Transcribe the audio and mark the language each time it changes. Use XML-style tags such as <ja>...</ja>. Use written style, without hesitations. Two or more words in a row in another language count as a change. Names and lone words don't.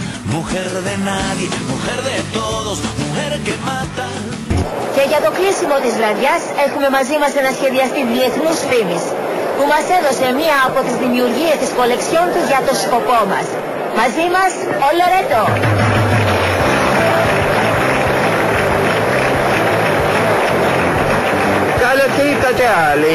<es>Mujer de nadie, mujer de todos, mujer que mata.</es> <el>Και για το κλείσιμο της βραδιάς έχουμε μαζί μας ένα σχεδιαστή διεθνούς φήμης που μας έδωσε μία από τις δημιουργίες της κολεξιόν του για το σκοπό μας. Μαζί μας ο Λορέτο. Καλώς ήρθατε όλοι.</el>